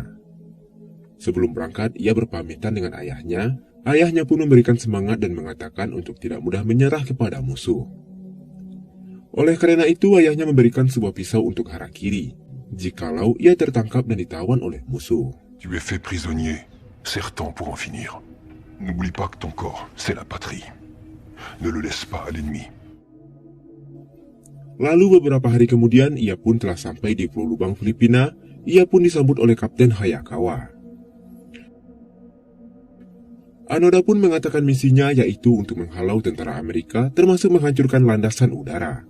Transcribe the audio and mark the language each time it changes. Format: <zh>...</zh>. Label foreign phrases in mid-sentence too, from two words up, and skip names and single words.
<id>Sebelum berangkat, ia berpamitan dengan ayahnya. Ayahnya pun memberikan semangat dan mengatakan untuk tidak mudah menyerah kepada musuh. Oleh karena itu, ayahnya memberikan sebuah pisau untuk harakiri jikalau ia tertangkap dan ditawan oleh musuh.</id> <fr>Tu es fait prisonnier, serre temps pour en finir. N'oublie pas que ton corps, c'est la patrie. Ne le laisse pas à l'ennemi.</fr> <id>Lalu beberapa hari kemudian, ia pun telah sampai di Pulau Lubang, Filipina. Ia pun disambut oleh Kapten Hayakawa. Anoda pun mengatakan misinya yaitu untuk menghalau tentara Amerika, termasuk menghancurkan landasan udara.</id>